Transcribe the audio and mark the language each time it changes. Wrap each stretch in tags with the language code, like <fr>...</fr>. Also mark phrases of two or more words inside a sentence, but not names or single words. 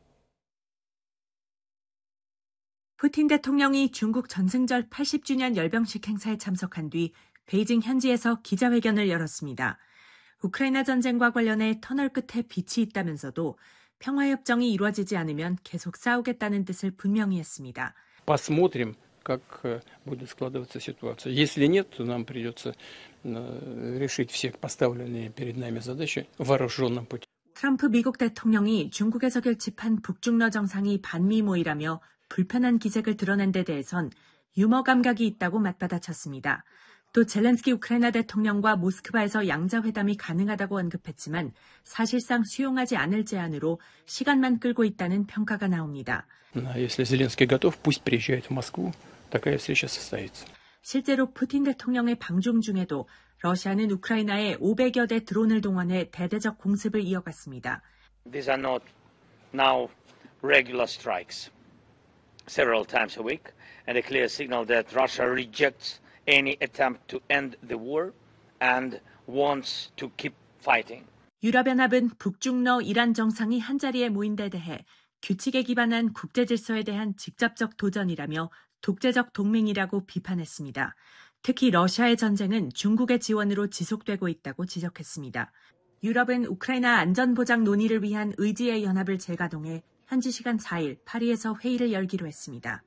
<ko>푸틴 대통령이 중국 전승절 80주년 열병식 행사에 참석한 뒤 베이징 현지에서 기자회견을 열었습니다. 우크라이나 전쟁과 관련해 터널 끝에 빛이 있다면서도 평화협정이 이루어지지 않으면 계속 싸우겠다는 뜻을 분명히 했습니다.</ko> <ru>Посмотрим, как будет складываться ситуация. Если нет, то нам придется решить все поставленные перед нами задачи вооруженным путем.</ru> <ko>트럼프 미국 대통령이 중국에서 결집한 북중러 정상이 반미 모의라며 불편한 기색을 드러낸 데 대해선 유머 감각이 있다고 맞받아쳤습니다. 또 젤렌스키 우크라이나 대통령과 모스크바에서 양자회담이 가능하다고 언급했지만 사실상 수용하지 않을 제안으로 시간만 끌고 있다는 평가가 나옵니다.</ko> <ru>Если Зеленский готов, пусть приезжает в Москву. Такая встреча состоится.</ru> <ko>실제로 푸틴 대통령의 방중 중에도 러시아는 우크라이나에 500여 대 드론을 동원해 대대적 공습을 이어갔습니다.</ko> <en>These are not now regular strikes. Several times a week, and a clear signal that Russia rejects any attempt to end the war and wants to keep fighting.</en> <ko>유럽연합은 북중러 이란 정상이 한자리에 모인 데 대해 규칙에 기반한 국제질서에 대한 직접적 도전이라며 독재적 동맹이라고 비판했습니다. 특히 러시아의 전쟁은 중국의 지원으로 지속되고 있다고 지적했습니다. 유럽은 우크라이나 안전보장 논의를 위한 의지의 연합을 재가동해 현지 시간 4일 파리에서 회의를 열기로 했습니다.</ko>